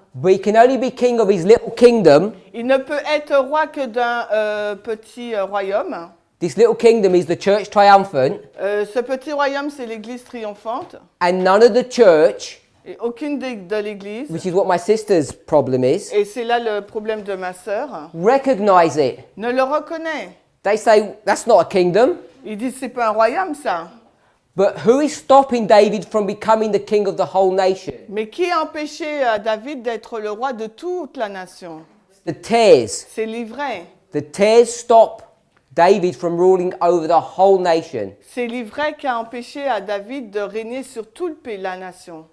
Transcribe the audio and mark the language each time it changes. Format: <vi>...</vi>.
<en>but he can only be king of his little kingdom.</en> <fr>Il ne peut être roi que d'un petit royaume.</fr> <en>This little kingdom is the church triumphant,</en> <fr>Ce petit royaume, c'est l'église triomphante.</fr> <en>and none of the church,</en> <fr>Et aucune de l'église.</fr> <en>which is what my sister's problem is,</en> <fr>Et c'est là le problème de ma sœur.</fr> <en>recognize it.</en> <fr>Ne le reconnaît.</fr> <en>They say, that's not a kingdom.</en> <fr>Il dit, c'est pas un royaume ça.</fr> <en>But who is stopping David from becoming the king of the whole nation?</en> <fr>Mais qui a empêché David d'être le roi de toute la nation?</fr> <en>The tears.</en> <fr>C'est l'ivraie.</fr> <en>The tears stop David from ruling over the whole nation.</en> <fr>C'est l'ivraie qui a empêché à David de régner sur tout le pays, la nation.</fr>